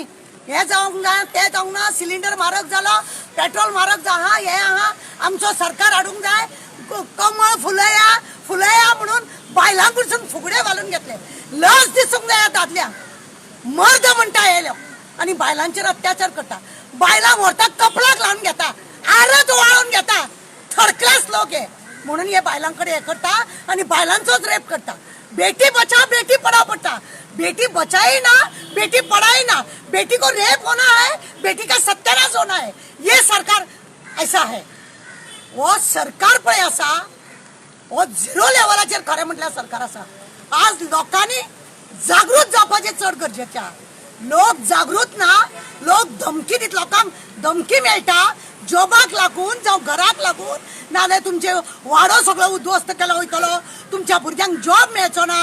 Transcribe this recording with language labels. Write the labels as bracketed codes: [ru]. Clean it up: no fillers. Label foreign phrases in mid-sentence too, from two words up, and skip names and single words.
[kok] हे जावंक ना, ते जावंक ना, सिलिंडर म्हारग जाला, पेट्रोल म्हारग जाहा, हे आहा, आमचो सरकार हाडूंक जाय, कमळ फुलया म्हणून बायलांक कडसून फुगड्यो घालून घेतले. लज दिसूंक जाय दादल्यांक. मर्द म्हणटा येयलो आनी बायलांचेर अत्याचार करता. बायलां व्हरता कपलाक लावन घेता, आरत ओवाळून घेता. [en] third class [kok] लोक हे म्हणून हे बायलांकडे हे करता आनी बायलांचोच रेप करता. [hi] बेटी बचाओ बेटी पढ़ाओ पड़ता. बेटी बचाई ना, बेटी पढ़ाई ना, बेटी को रेप होना है, बेटी का सत्यानाश होना है. ये सरकार ऐसा है. [kok] वो सरकार पळय आसा वो झिरो लेवलाचेर खरें म्हटल्यार सरकार आसा. आज लोकांनी जागृत जावपाचें चड गरजेचें आहा. लोक जागृत ना, लोक धमकी दित, लोकांक धमकी मेळटा जॉबाक लागून जावं घराक लागून, नाजाल्यार तुमचे वाडो सगळो उद्ध्वस्त केलो वयतलो, तुमच्या भुरग्यांक जॉब मेळचो ना.